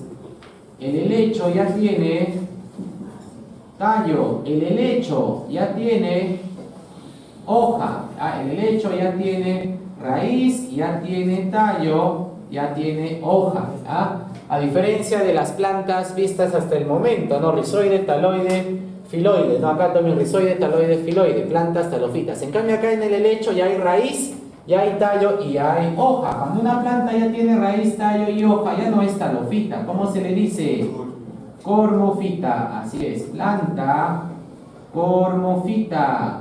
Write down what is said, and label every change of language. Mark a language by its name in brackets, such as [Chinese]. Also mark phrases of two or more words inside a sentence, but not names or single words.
[Spanish] El helecho ya tiene tallo. El helecho ya tiene hoja. El helecho ya tiene raíz, ya tiene tallo, ya tiene hoja. A diferencia de las plantas vistas hasta el momento, ¿no? Rizoide, taloide, filoide, ¿no? Acá también rizoide, taloide, filoide, plantas talófitas. En cambio acá en el helecho ya hay raíz, ya hay tallo y ya hay hoja. Cuando una planta ya tiene raíz, tallo y hoja, ya no es talofita. ¿Cómo se le dice? Cormofita. Así es, planta cormofita.